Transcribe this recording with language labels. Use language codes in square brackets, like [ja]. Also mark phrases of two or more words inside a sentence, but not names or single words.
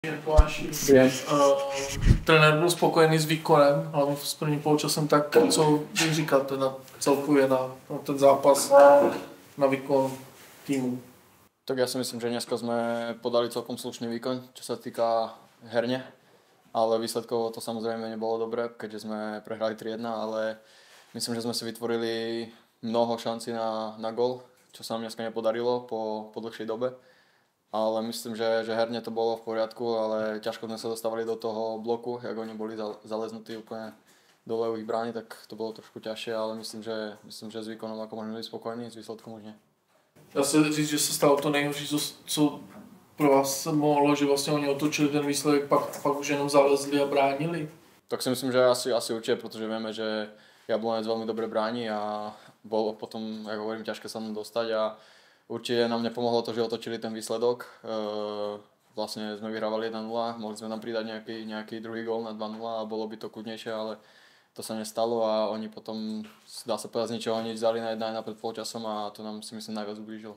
[cs] Trenér byl spokojený s výkonem, hlavně s prvním poločasem, tak co bych říkal teda celkově na ten zápas, na výkon týmu? [sk] Tak ja si myslím, že dneska sme podali celkom slušný výkon, čo sa týka herne, ale výsledkovo to samozrejme nebolo dobré, keďže sme prehrali 3-1, ale myslím, že sme si vytvorili mnoho šancí na gól, čo sa nám dneska nepodarilo po dlhšej dobe. Ale myslím, že herne to bolo v poriadku, ale ťažko sme sa dostávali do toho bloku, jak oni boli zaleznutí úplne dole u ich brány, tak to bolo trošku ťažšie, ale myslím, že s výkonom ako môžeme byť spokojní, s výsledkom už nie. [cs] Dá se říct, že se stalo to nejhorší, co pro vás se mohlo, že vlastně oni otočili ten výsledek, pak už jenom zalezli a bránili? [sk] Tak si myslím, že asi určite, protože vieme, že Jablonec veľmi dobre bráni a bolo potom, ako hovorím, ťažké sa nám dostať a určite nám nepomohlo to, že otočili ten výsledok. Vlastne sme vyhrávali 1-0, mohli sme tam pridať nejaký druhý gól na 2-0 a bolo by to kľudnejšie, ale to sa nestalo a oni potom, dá sa povedať, z ničoho nič vzali na 1-1 pred polčasom a to nám si myslím najviac ublížilo.